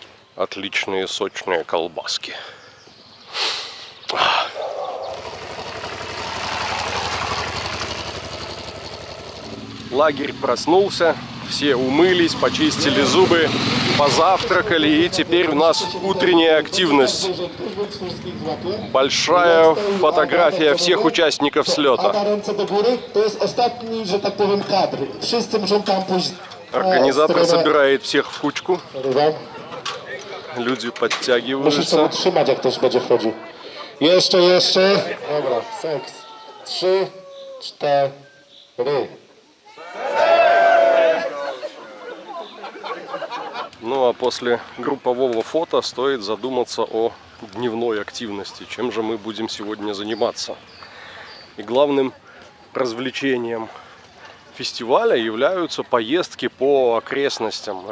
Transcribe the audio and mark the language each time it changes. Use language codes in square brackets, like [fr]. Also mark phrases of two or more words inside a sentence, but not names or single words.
[ru] Отличные, сочные колбаски. Лагерь проснулся, все умылись, почистили зубы, позавтракали, и теперь у нас утренняя активность. Большая фотография всех участников слета. Организатор собирает всех в кучку. Люди подтягиваются. [pl] Jeszcze. Dobra, seks. 3, 4. [ru] Ну а после группового фото стоит задуматься о дневной активности. Чем же мы будем сегодня заниматься? И главным развлечением фестиваля являются поездки по окрестностям.